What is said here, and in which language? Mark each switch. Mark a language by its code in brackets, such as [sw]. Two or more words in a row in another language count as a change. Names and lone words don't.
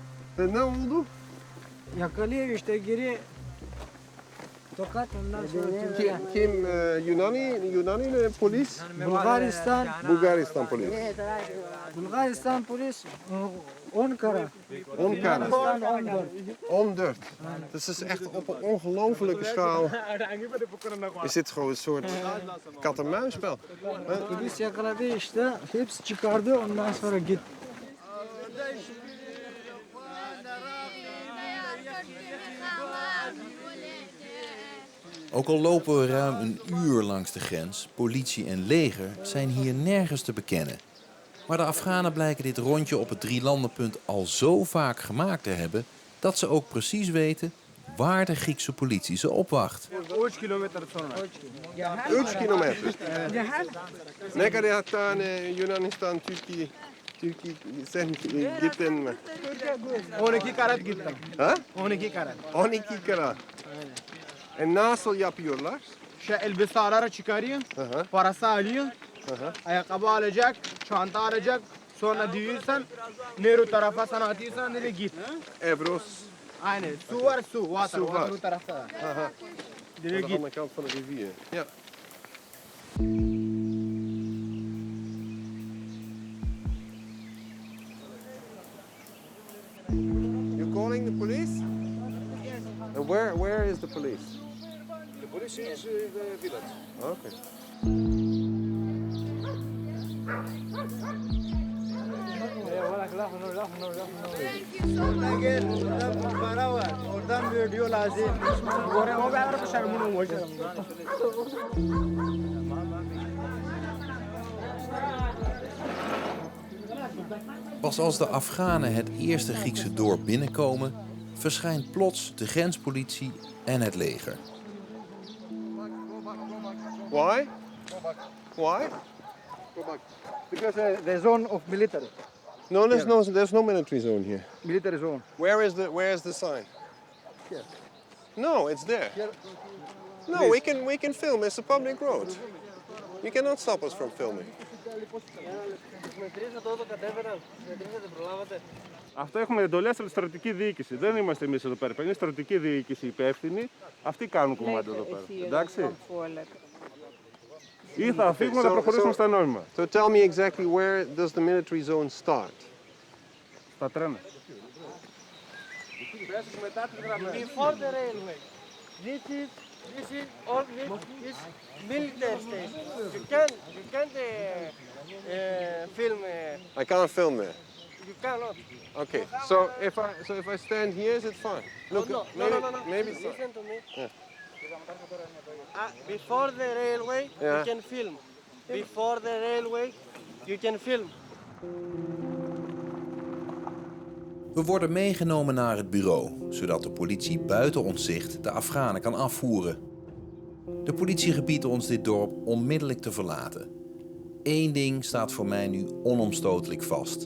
[tr] Sen ne oldu? Yakalıyor işte geri tokat ondan sonra Türkiye. Kim Yunani polis? Bulgaristan polis. Bulgaristan polis 10 kara. 10 kara. Bulgaristan 14. 14. [nl] Dus het is echt op een ongelofelijke schaal. Is dit gewoon een soort kat-en-muisspel? [tr] Polis yakaladı işte. Hepsi çıkardı ondan sonra git. [nl] Ook al lopen we ruim een uur langs de grens, politie en leger zijn hier nergens te bekennen. Maar de Afghanen blijken dit rondje op het drielandenpunt al zo vaak gemaakt te hebben dat ze ook precies weten waar de Griekse politie ze opwacht. [tr] 3 kilometer sonra. 3 kilometer. Ne kadar hatta Yunanistan, Türkiye sen gittin mi? 12 karat gittim. Ha? 12 karat. 12 karat. En nasıl yapıyorlar? Elbiseleri çıkarıyor, parası alıyor, ayakkabı alacak, çanta alacak, sonra diyorsan, Nehru tarafa sana atıyorsan dedi git. Evros. Aynen, su var su, water, Su var. water bu tarafta. Aha. Dedi [nl] Aan de [tr] git. [nl] andere kant van de rivier. Ja. [en] You calling the police? And where is the police? The police is in the village. Okay. [tr] Oradan gel, oradan para var. Oradan video lazım. [nl] Pas als de Afghanen het eerste Griekse dorp binnenkomen, verschijnt plots de grenspolitie en het leger. [en] Why? Why? Because the zone of military. No, there's no military zone here. Military zone. Where is the sign? Here. No, it's there. Here. No, we can film. It's a public road. You cannot stop us from filming. [el] Αυτό έχουμε εντολές από τη στρατιωτική διοίκηση. Δεν είμαστε εμείς εδώ πέρα. Είναι η στρατιωτική διοίκηση υπεύθυνοι. Αυτοί κάνουν κομμάτι εδώ πέρα. Εντάξει. Ή θα φύγουμε να προχωρήσουμε στα νόμιμα. [en] So tell me exactly where does the military zone start? [el] Στα τρένα. [en] Before the railway. This is all this military station. You can't film. I can't film there. You cannot. Okay. So if I stand here, is it fine? Look, No. maybe it's Listen to me. Yeah. Before the railway, Yeah. you can film. Before the railway, you can film. [nl] We worden meegenomen naar het bureau, zodat de politie buiten ons zicht de Afghanen kan afvoeren. De politie gebiedt ons dit dorp onmiddellijk te verlaten. Eén ding staat voor mij nu onomstotelijk vast.